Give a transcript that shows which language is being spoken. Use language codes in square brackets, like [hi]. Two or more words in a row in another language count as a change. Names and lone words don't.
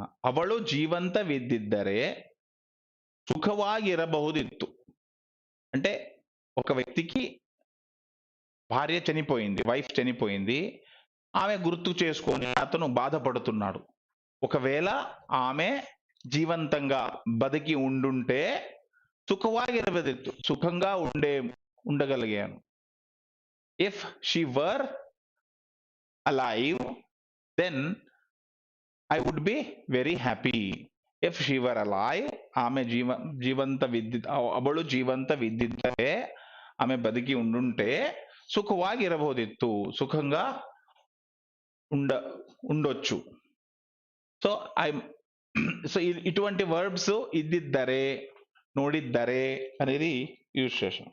[kn] అవಳು ಜೀವಂತ ವಿದ್ದಿದ್ದರೆ సుఖವಾಗಿರಬಹುದಿತ್ತು. [te] అంటే ఒక వ్యక్తికి భార్య చనిపోయింది, వైఫ్ చనిపోయింది, ఆమె గుర్తు చేసుకొని అతను బాధపడుతున్నాడు. ఒకవేళ ఆమె జీవంతంగా బతికి ఉండుంటే సుఖವಾಗಿರಬಹುದಿತ್ತು, సుఖంగా ఉండగలిగాను. [en] if she were alive, then I would be very happy. If she were alive, [kn] ఆమె ಅವಳು ಜೀವಂತ ವಿದ್ದಿದ್ದರೆ, [te] ఆమె బతికి ఉండుంటే సుఖವಾಗಿರಬಹುದಿತ್ತು, సుఖంగా ఉండొచ్చు. సో సో ఇటువంటి వర్బ్స్ ఇద్దిద్దరే, నోడిద్దరే అనేది యూజ్ చేశాం.